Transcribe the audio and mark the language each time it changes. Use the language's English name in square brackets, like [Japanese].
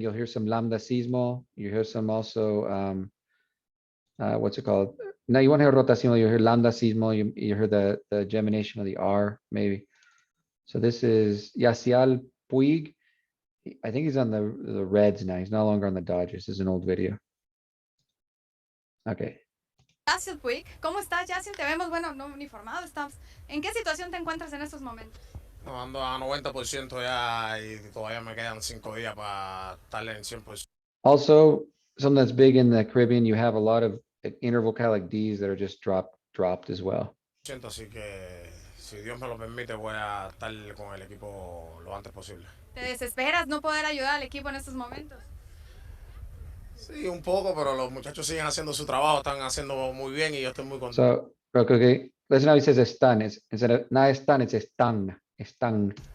[English] You'll hear some lambdacismo. You hear some also, what's it called? No, you won't hear rotacismo. You hear lambdacismo. You hear the gemination of the R, maybe. So this is Yasiel Puig. I think he's on the Reds now. He's no longer on the Dodgers. This is an old video. Okay. [Spanish] Yasiel Puig, ¿cómo estás, Yasiel? Te vemos, bueno, no uniformado estamos. ¿En qué situación te encuentras en estos momentos? No, ando a 90% ya y todavía me quedan 5 días para estar en 100%. [English] Also, something that's big in the Caribbean, you have a lot of intervocalic Ds that are just dropped as well. [Spanish] Así que si Dios me lo permite voy a estar con el equipo lo antes posible. ¿Te desesperas no poder ayudar al equipo en estos momentos? Sí, un poco, pero los muchachos siguen haciendo su trabajo, están haciendo muy bien y yo estoy muy contento. [English] So, real quick, okay, listen how he says están. Instead of not están, it's están. Están.